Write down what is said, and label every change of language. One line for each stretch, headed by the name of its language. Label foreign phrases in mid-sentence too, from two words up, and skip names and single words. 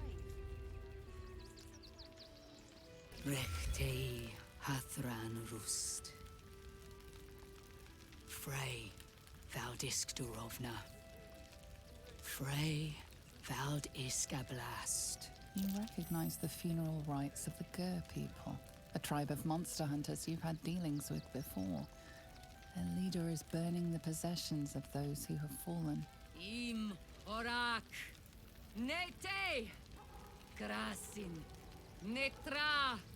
English: Rechtei Hathran Rust. Frey Vald Iskdurovna. Frey Vald Iskablast. You recognize the funeral rites of the Gur people, a tribe of monster hunters you've had dealings with before. Their leader is burning the possessions of those who have fallen. Im Orak. Nete. Krasin. Netra.